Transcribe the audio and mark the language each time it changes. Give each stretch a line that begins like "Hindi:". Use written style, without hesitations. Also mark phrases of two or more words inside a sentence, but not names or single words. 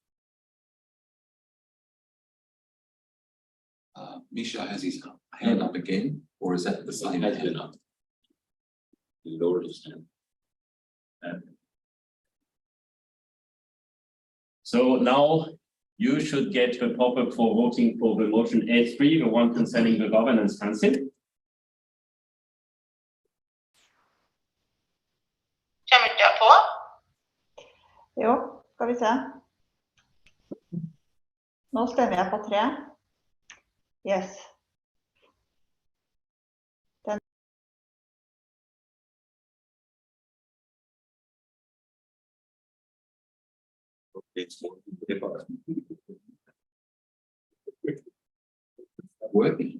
English: Misha has his hand up again, or is that the same? Has been up. He lowered his hand. So now you should get the pop-up for voting for the motion A3, the one concerning the governance council.
Norwegian: Jo, skal vi se. Nå stemmer jeg på 3.
English: Yes. It's Working.